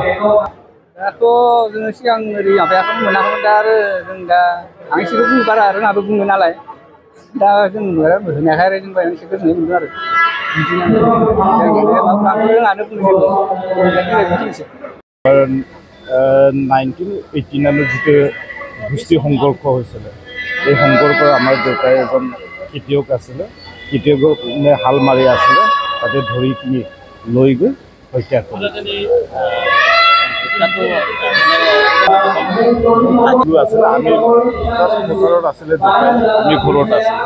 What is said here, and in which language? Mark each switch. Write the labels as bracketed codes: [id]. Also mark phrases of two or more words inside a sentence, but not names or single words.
[brx] दाथ' जोङो सिगां ओरै माबायाखौ मोनाखैमोन, दा आरो जों दा आं एसेबो बुंनो बारा रोङाबो बुङो नालाय, दा जों होनायखाय आरो जों एसे गोजोननाय मोनदों आरो बिदिनो रोङानो बुंनोसै। [as] 1918 जितु গোষ্ঠী সংঘৰ্ষ হৈছিল, এই সংঘৰ্ষত আমাৰ দেউতাই এজন খেতিয়ক আছিলে। খেতিয়কৰ হাল মাৰি আছিলে, তাতে ধৰি কিনি লৈ গৈ হত্যা কৰিলে। আছিলে আমি পথাৰত আছিলে, আমি ঘৰত আছিলে।